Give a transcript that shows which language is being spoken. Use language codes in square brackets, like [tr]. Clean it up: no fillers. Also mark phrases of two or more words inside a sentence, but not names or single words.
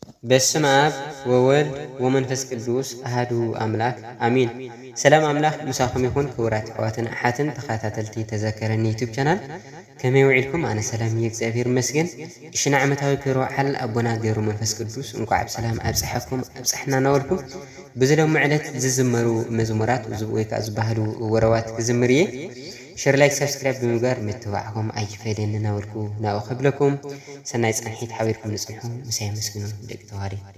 [gez] በስመ አብ ወወልድ ወመንፈስ ቅዱስ አሐዱ አምላክ አሚን። [ti] ሰላም አምላክ ምሳኹም ይኹን ክቡራት ኣሕዋትን ኣሓትን ተኸታተልቲ ተዘከረኒ [en] YouTube channel [ti] ከመይ ውዒልኩም? ኣነ ሰላም እግዚአብሔር ይመስገን። እሽና ዓመታዊ ክብረ በዓል ኣቦና ገብረ መንፈስ ቅዱስ እንኳዕ ብሰላም ኣብፅሐኩም ኣብፅሕና እናበልኩም ብዝሎሚ ዕለት ዝዝመሩ መዝሙራት ወይ ከዓ ዝበሃሉ ወረዋት ክዝምር እየ። [en] share like subscribe [ti] ብምግባር ምትባዕኩም ኣይፈለኒ እናበልኩ ናብኡ ከብለኩም ሰናይ ፀንሒት ሓቢርኩም ንፅንሑ ምሳይ መስግኑ ደቂ ተዋህዶ